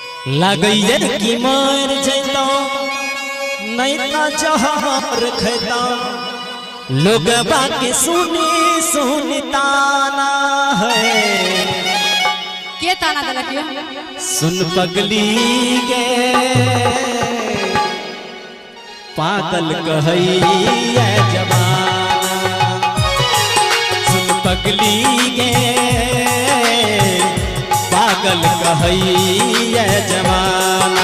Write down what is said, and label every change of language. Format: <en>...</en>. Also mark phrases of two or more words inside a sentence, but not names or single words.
<mai>लगैया कि मर जैता नहीं तो जहर खैता लोग बाकी सुनी सुनता ना है। के ताना देलक यो? सुन पगली गे पागल कहैया जमाना, सुन पगली गे पागल कहैया जमाना।</mai>